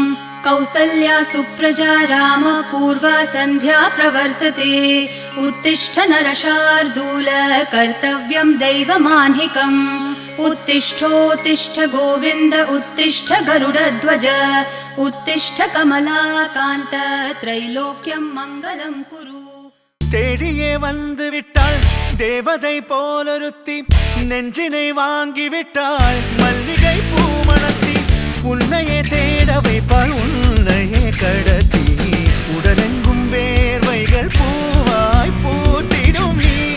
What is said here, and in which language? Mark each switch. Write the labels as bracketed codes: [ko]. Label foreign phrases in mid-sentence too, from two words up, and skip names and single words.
[sa] कौसल्या सुप्रजा रामपूर्वा सन्ध्या प्रवर्तते उत्तिष्ठ नरशार्दूल कर्तव्यं दैवमान्हिकम् उत्तिष्ठोत्तिष्ठ गोविन्द उत्तिष्ठ गरुडध्वज उत्तिष्ठ कमलाकान्त त्रैलोक्यं मङ्गलं कुरु। [ta] தேடியே வந்து விட்டாள் தேவதை போலொருத்தி நெஞ்சினை வாங்கி விட்டாள் மல்லிகை பூமணத்தி உன்னையே தேட வைப்பாள் உன்னையே கடத்தி உடலெங்கும் வேர்வைகள் பூவாய் பூத்திடும் நீ